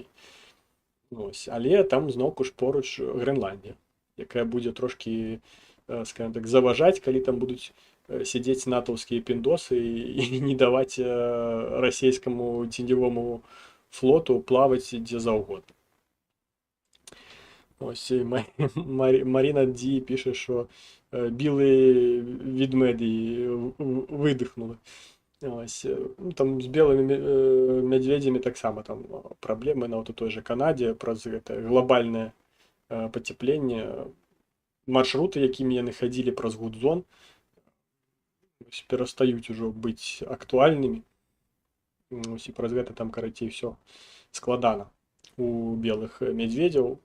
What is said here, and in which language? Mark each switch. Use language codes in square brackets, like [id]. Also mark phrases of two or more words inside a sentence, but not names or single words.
[uk] Ось. [be] Але там зноўку ж поруч Грэнландія, якая будзе трошкі, скажем так, заважаць, калі там будуць сидзець натаўскія піндосы і не даваць расійскаму ценевому флоту плаваць дзе заўгодна. [uk] Ось Марина Ді пише, що білі ведмеді видихнули. Ось, ну, там з білими медведями так само там проблеми на вот той же Канаді праз глобальне потеплення. [be] Маршруты, якімі яны ходили праз Гудзон, перастаюць ужо быць актуальнымі. Ось, і праз гэта там, карацей, все складана у белых медведяў.